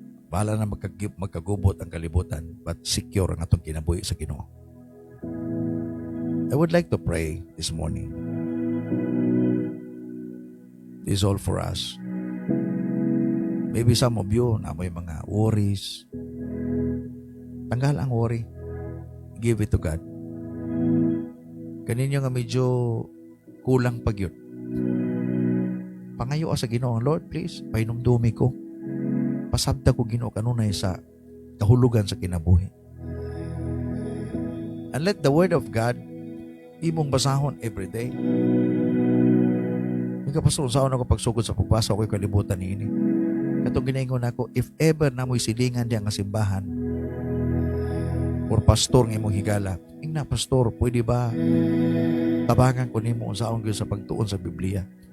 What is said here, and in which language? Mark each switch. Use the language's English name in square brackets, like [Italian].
[Cebuano] Bahala na magkagubot ang kalibutan, [English] but secure [Cebuano] ang atong kinabuhi sa Ginoo. [English] I would like to pray this morning. This is all for us. Maybe some of you na may mga worries. [Cebuano] Tanggal ang worry. [English] Give it to God. [Cebuano] Kaninyo nga medyo kulang pagyud. Pangayo sa Ginoo, Lord, please, pahinumdumi ko. Pasabta ko Ginoo kanunay sa kahulugan sa kinabuhi. [English] And let the word of God [Cebuano] imong basahon [English] every day. [Cebuano] Ikaw pastor, saan ako pagsugod sa pagbasa ko kalibutan niini. Katong ginaingon ako, if ever na mo'y silingan diyan nga simbahan or pastor nga imong higala, ingna pastor, pwede ba tabangan ko nimo unsaon gyud sa pagtuon sa Biblia?